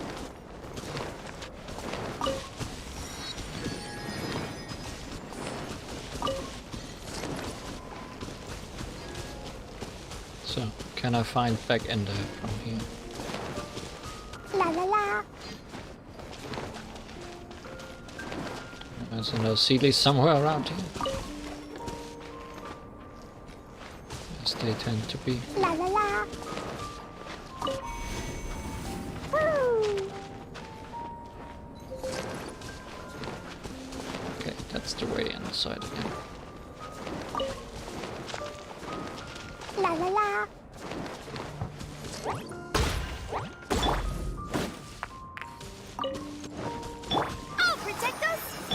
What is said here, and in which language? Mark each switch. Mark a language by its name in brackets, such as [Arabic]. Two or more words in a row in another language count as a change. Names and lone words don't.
[English] So, can I find back ender from here? La la la. There's another Seedly somewhere around here. As they tend to be. La la la. Woo. Okay, that's the way inside again. La la la. I'll protect us.